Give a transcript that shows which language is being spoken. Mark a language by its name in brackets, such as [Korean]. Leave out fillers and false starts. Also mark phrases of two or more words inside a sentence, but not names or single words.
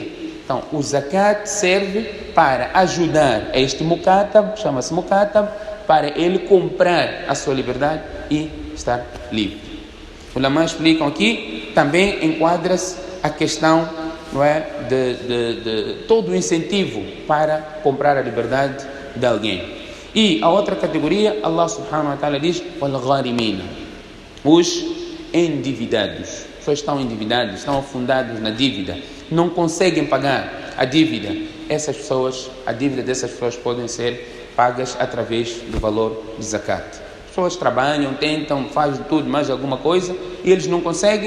[Portuguese] Então, o zakat serve para ajudar a este mukatab, chama-se mukatab, para ele comprar a sua liberdade e estar livre. Os ulama explicam aqui, também enquadra-se a questão, não é, de todo o incentivo para comprar a liberdade de alguém. E a outra categoria, [Arabic] الله سبحانه وتعالى [Portuguese] diz, wal-gharimina, os endividados. Pessoas estão endividados, estão afundados na dívida, não conseguem pagar a dívida. Essas pessoas, a dívida dessas pessoas podem ser pagas através do valor de zakat. As pessoas trabalham, tentam, fazem tudo, mais alguma coisa, e eles não conseguem.